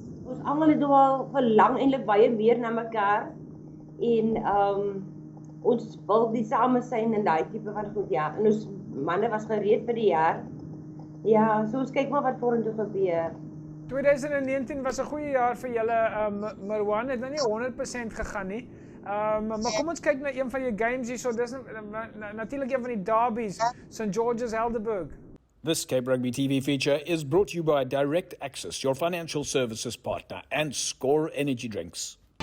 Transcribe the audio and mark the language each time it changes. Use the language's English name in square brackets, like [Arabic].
[Afrikaans] Ons almal het al verlang eintlik baie meer na mekaar en ons wil die same syn in daai tipe van goed, ja. En ons manne was gereed vir die jaar. Ja, so ons kyk maar wat vorentoe gebeur. 2019 was 'n goeie jaar vir julle, Marwan, het nou nie 100% gegaan nie. Maar kom ons kyk na een van jou games hierso. Dis natuurlik een van die derbies, St. George's Helderberg. [English] This Cape Rugby TV feature is brought to you by Direct Access, your financial services partner, and Score Energy Drinks.